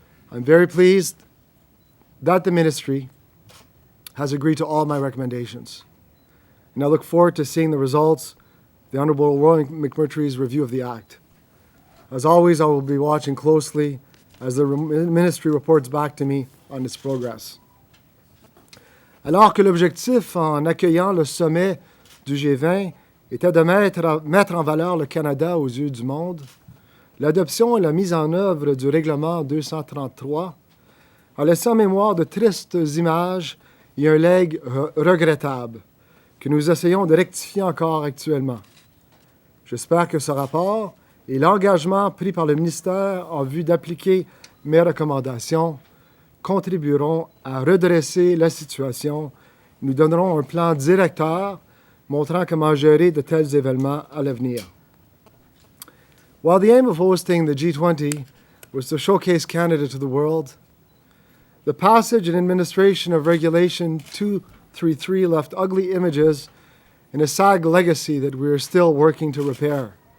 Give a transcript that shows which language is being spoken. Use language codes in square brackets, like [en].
[en] I'm very pleased that the ministry has agreed to all my recommendations, and I look forward to seeing the results of the Honourable Roy McMurtry's review of the Act. As always, I will be watching closely as the ministry reports back to me on its progress. [fr] Alors que l'objectif en accueillant le sommet du G20 était de mettre en valeur le Canada aux yeux du monde, l'adoption et la mise en œuvre du règlement 233 a laissé en mémoire de tristes images et un legs regrettable que nous essayons de rectifier encore actuellement. J'espère que ce rapport et l'engagement pris par le ministère en vue d'appliquer mes recommandations contribueront à redresser la situation. Nous donnerons un plan directeur montrant comment gérer de tels événements à l'avenir. [en] While the aim of hosting the G20 was to showcase Canada to the world, the passage and administration of Regulation 233 left ugly images and a sad legacy that we are still working to repair.